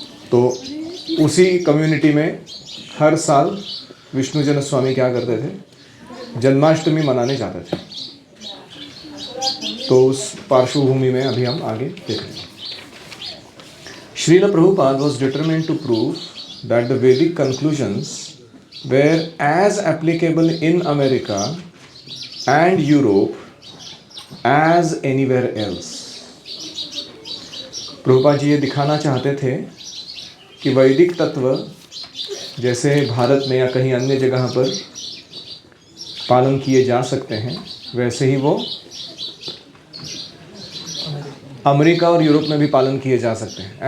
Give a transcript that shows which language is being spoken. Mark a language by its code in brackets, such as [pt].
[hi] तो उसी कम्युनिटी में हर साल विष्णुजन स्वामी क्या करते थे, जन्माष्टमी मनाने जाते थे। तो उस पार्श्वभूमि में अभी हम आगे देख रहे हैं। [en] Srila Prabhupada was determined to prove that the Vedic conclusions were as applicable in America and Europe as anywhere else. [hi] Prabhupada ji ये दिखाना चाहते थे कि वैदिक तत्व जैसे भारत में या कहीं अन्य जगह पर पालन किए जा सकते हैं, वैसे ही वो अमेरिका और यूरोप में भी पालन किए जा सकते हैं।